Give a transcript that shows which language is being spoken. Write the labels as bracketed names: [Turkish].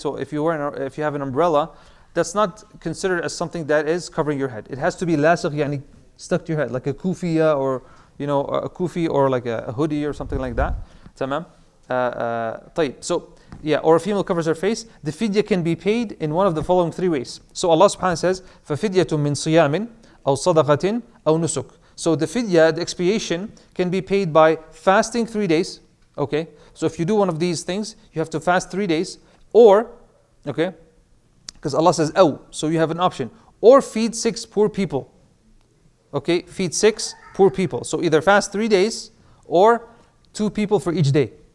[English] So if you have an umbrella, that's not considered as something that is covering your head. It has to be lasagh, yani stuck to your head, like a kufiya or a kufi or like a hoodie or something like that. [Arabic] Tamam? طيب. [English] So yeah, or a female covers her face, the fidya can be paid in one of the following three ways. [Arabic] So Allah subhanahu wa ta'ala says, فَفِدْيَةٌ مِّن صِيَامٍ أَوْ صَدَقَةٍ أَوْ نُسُكٍ. [English] So the fidya, the expiation, can be paid by fasting 3 days. Okay, so if you do one of these things, you have to fast 3 days, or, okay, because Allah says, أَوْ, so you have an option, or feed 6 poor people. Okay, feed 6 poor people. So either fast 3 days, or 2 people for each day.